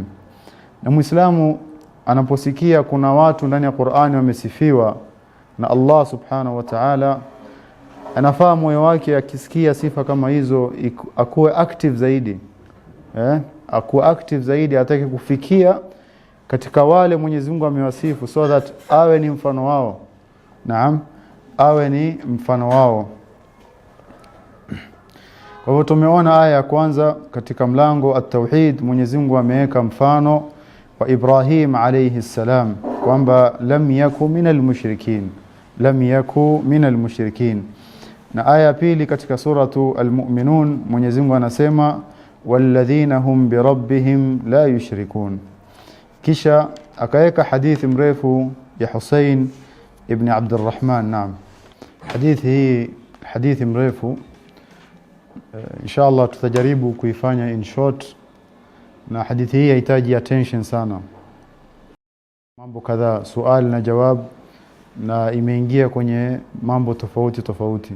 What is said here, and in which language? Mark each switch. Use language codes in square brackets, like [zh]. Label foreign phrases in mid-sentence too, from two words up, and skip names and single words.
[sw] Na Muislamu anaposikia kuna watu ndani ya Qur'ani wamesifiwa na [ar] الله سبحانه وتعالى, [sw] anafaa moyo wake akisikia sifa kama hizo akuwe active zaidi. Akuwe active zaidi, atake kufikia katika wale Mwenyezi Mungu amewasifu, [en] so that [sw] awe ni mfano wao. Naam, awe ni mfano wao. Kwa hivyo tumeona aya ya kwanza katika mlango at-tauhid, Mwenyezi Mungu ameweka mfano wa Ibrahim [ar] عليه السلام [sw] kwamba [ar] لم يك من المشركين, لم يك من المشركين. [sw] Na aya pili katika suratu al-Mu'minun Mwenyezi Mungu anasema [ar] والذين هم بربهم لا يشركون. [sw] Kisha akaweka hadithi mrefu ya Hussein ibn Abdurrahman. Naam, hadithi hii hadithi mrefu, inshallah tutajaribu kuifanya [en] in short, [sw] na hadithi hii inahitaji attention sana, mambo kadhaa, swali na jawab, na imeingia kwenye mambo tofauti tofauti.